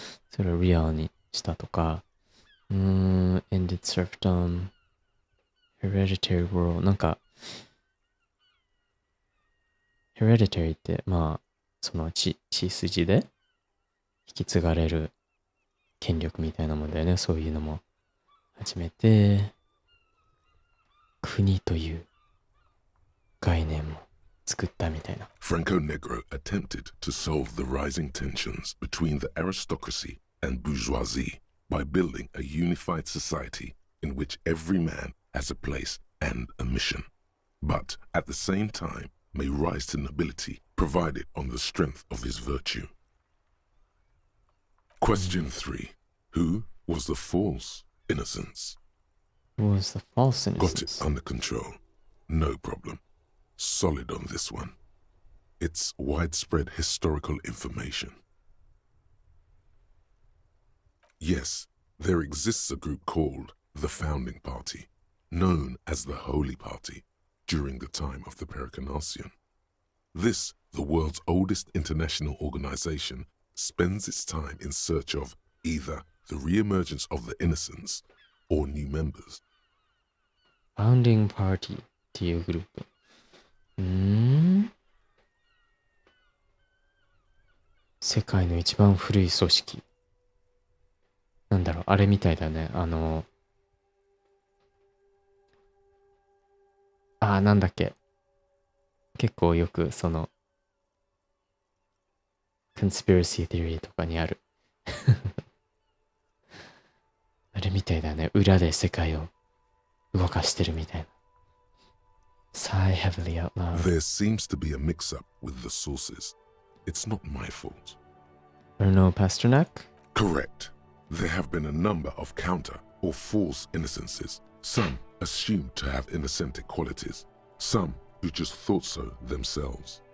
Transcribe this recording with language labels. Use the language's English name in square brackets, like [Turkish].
[Japanese] それをリアにしたとか、 [English] ended serfdom, hereditary rule [Japanese] なんか hereditary ってまあその血筋で引き継がれる権力みたいなもんだよね。そういうのも始めて、国という概念も作ったみたいな。 [English] Franco Negro attempted to solve the rising tensions between the aristocracy and bourgeoisie by building a unified society in which every man has a place and a mission, but at the same time may rise to nobility provided on the strength of his virtue. Question 3. Who was the false innocence? Who was the false Got innocence? it under control. No problem. Solid on this one. It's widespread historical information. Yes, there exists a group called the Founding Party, known as the Holy Party, during the time of the Pericarnacian. This, the world's oldest international organization, spends its time in search of either the re-emergence of the innocents or new members. [Japanese] Founding Party っていうグループ。世界の一番古い組織。なんだろう、あれみたいだね。なんだっけ。結構よくその、conspiracy theory とかにある。あれみたいだね。裏で世界を動かしてるみたいな。 [English] Sigh heavily out loud. There seems to be a mix-up with the sources. It's not my fault. Bruno Pasternak? Correct. There have been a number of counter or false innocences, some assumed to have innocentic qualities, some who just thought so themselves.